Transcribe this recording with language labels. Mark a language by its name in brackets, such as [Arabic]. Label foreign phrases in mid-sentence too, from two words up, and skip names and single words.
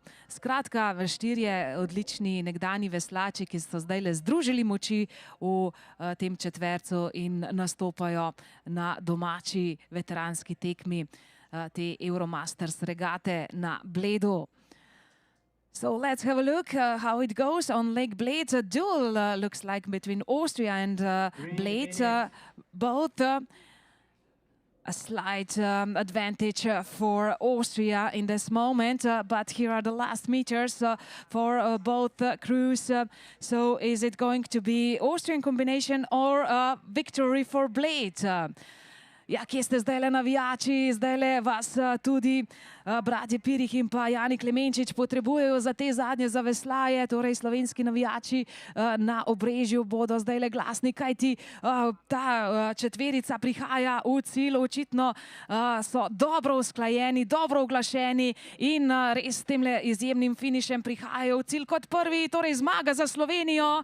[Slovenian] Skratka, štirje odlični nekdanji veslači, ki so zdaj le združili moči v tem četvercu in nastopajo na domači veteranski tekmi te Euromasters regate na Bledu. [English] So let's have a look how it goes on Lake Bled. A duel looks like between Austria and Bled. Both a slight advantage for Austria in this moment, but here are the last meters for both crews. So is it going to be Austrian combination or victory for Bled? [Slovenian] Ja, kje ste zdajle navijači, zdajle vas tudi bratje Pirih in pa Jani Klemenčič potrebujejo za te zadnje zaveslaje, torej slovenski navijači na Obrežju bodo zdajle glasni, kajti ta četverica prihaja v cilj, očitno so dobro usklajeni, dobro uglašeni in res s temle izjemnim finišem prihajajo v cilj kot prvi, torej zmaga za Slovenijo.